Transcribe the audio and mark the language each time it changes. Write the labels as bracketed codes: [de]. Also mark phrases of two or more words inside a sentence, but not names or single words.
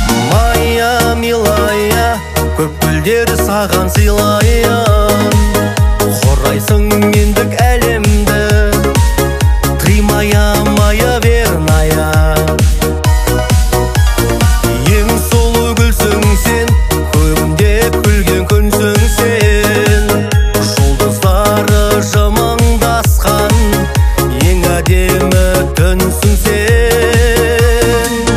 [ru] Моя милая, [kk] көп гүлдер саған сыйлайын. Құрайсың мендік әлемді, [ru] ты моя, моя верная. [kk] Ең сұлу гүлсің сен, көбінде күлген күнсің сен. Жұлдыздары жымыңдасқан, ең әдемі түнсің сен.